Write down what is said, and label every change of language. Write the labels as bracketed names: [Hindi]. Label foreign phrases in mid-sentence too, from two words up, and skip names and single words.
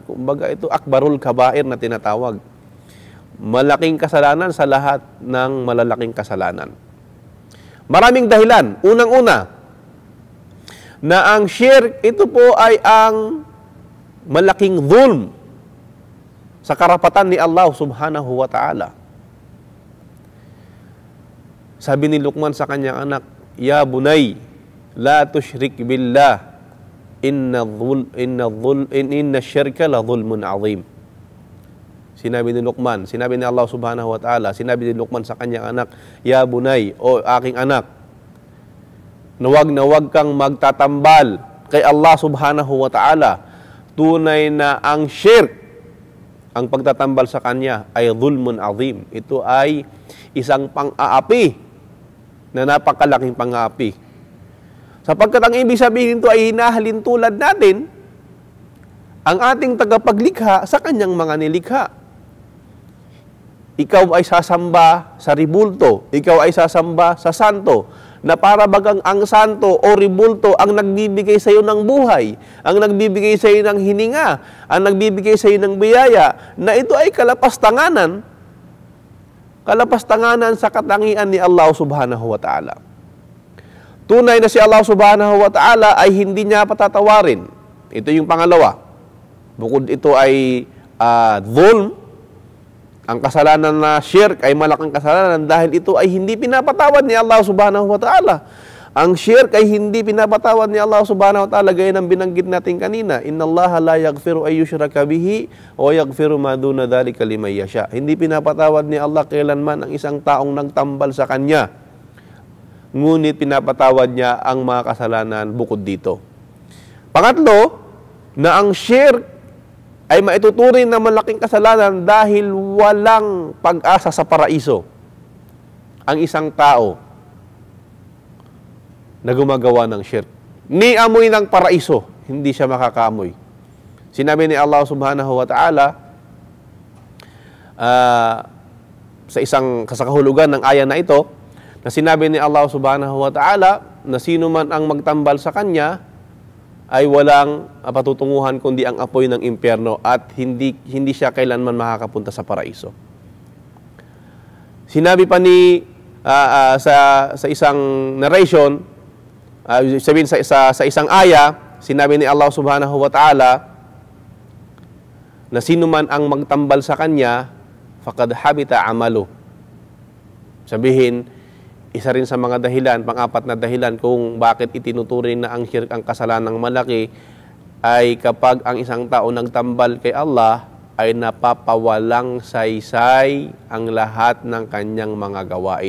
[Filipino] Kumbaga ito [Arabic] أكبر الكبائر [Filipino] na tinatawag. Malaking kasalanan sa lahat ng malalaking kasalanan. Maraming dahilan. Unang-una, na ang shirk, ito po ay ang malaking dhulm sa karapatan ni Allah [Arabic] سبحانه وتعالى. [Filipino] Sabi ni Luqman sa kanyang anak, [Arabic] يا بني، لا تشرك بالله، إن الشرك لظلم عظيم. [Filipino] Sinabi ni Luqman, sinabi ni Allah [Arabic] سبحانه وتعالى, [Filipino] sinabi ni Luqman sa kanyang anak, [Arabic] يا بني, [Filipino] o aking anak, na wag kang magtatambal kay Allah [Arabic] سبحانه وتعالى. [Filipino] Tunay na ang shirk, ang pagtatambal sa kanya, ay [Arabic] ظلم عظيم. [Filipino] Ito ay isang pang-aapi na napakalaking pang-aapi. Sapagkat ang ibig sabihin nito ay hinahalin tulad natin ang ating tagapaglikha sa kanyang mga nilikha. Ikaw ay sasamba sa ribulto, ikaw ay sasamba sa santo, na para bagang ang santo o ribulto ang nagbibigay sa iyo ng buhay, ang nagbibigay sa iyo ng hininga, ang nagbibigay sa iyo ng biyaya, na ito ay kalapastanganan sa katangian ni Allah [Arabic] سبحانه وتعالى. [Filipino] Tunay na si Allah [Arabic] سبحانه وتعالى [Filipino] ay hindi niya patatawarin. Ito yung pangalawa. Bukod ito ay dhulm, ang kasalanan na shirk ay malaking kasalanan dahil ito ay hindi pinapatawad ni Allah [Arabic] سبحانه وتعالى. [Filipino] Ang shirk ay hindi pinapatawad ni Allah [Arabic] سبحانه وتعالى, [Filipino] gaya ng binanggit natin kanina. [Arabic] إن الله لا يغفر أن يشرك به ويغفر ما دون ذلك لمن يشاء. [Filipino] Hindi pinapatawad ni Allah kailanman ang isang taong nagtambal sa kanya, ngunit pinapatawad niya ang mga kasalanan bukod dito. Pangatlo, na ang shirk ay maituturing na malaking kasalanan dahil walang pag-asa sa paraiso ang isang tao na gumagawa ng shirk. ni amoy ng paraiso, hindi siya makakaamoy. Sinabi ni Allah [Arabic] سبحانه وتعالى [Filipino] sa isang kasakahulugan ng aya na ito, na sinabi ni Allah [Arabic] سبحانه وتعالى [Filipino] na sino man ang magtambal sa kanya ay walang patutunguhan kundi ang apoy ng impyerno at hindi siya kailanman makakapunta sa paraiso. Sinabi pa ni sa isang narration, sabihin sa isang aya, sinabi ni Allah [Arabic] سبحانه وتعالى [Filipino] na sino man ang magtambal sa kanya [Arabic] فقد حبط عمله. [Filipino] Sabihin, isa rin sa mga dahilan, pang-apat na dahilan kung bakit itinuturing na ang syirk ang kasalanang malaki ay kapag ang isang tao nagtambal kay Allah ay napapawalang saysay ang lahat ng kanyang mga gawain.